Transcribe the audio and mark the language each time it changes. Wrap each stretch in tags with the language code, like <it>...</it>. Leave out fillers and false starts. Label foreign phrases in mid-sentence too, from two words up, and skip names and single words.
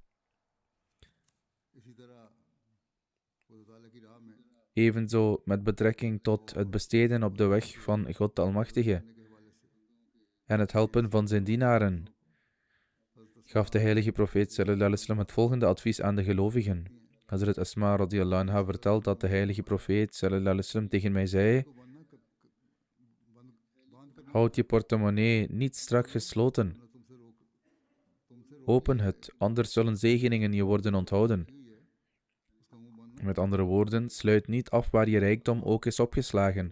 <nl>Evenzo met betrekking tot het besteden op de weg van God de Almachtige en het helpen van zijn dienaren, gaf de heilige profeet</nl> <ar>صلى الله عليه وسلم</ar> <nl>het volgende advies aan de gelovigen. Hazrat Asma</nl> <ar>رضي الله عنها</ar> <nl>vertelt dat de heilige profeet</nl> <ar>صلى الله عليه وسلم</ar> <nl>tegen mij zei: houd je portemonnee niet strak gesloten. Open het, anders zullen zegeningen je worden onthouden. Met andere woorden, sluit niet af waar je rijkdom ook is opgeslagen.</nl>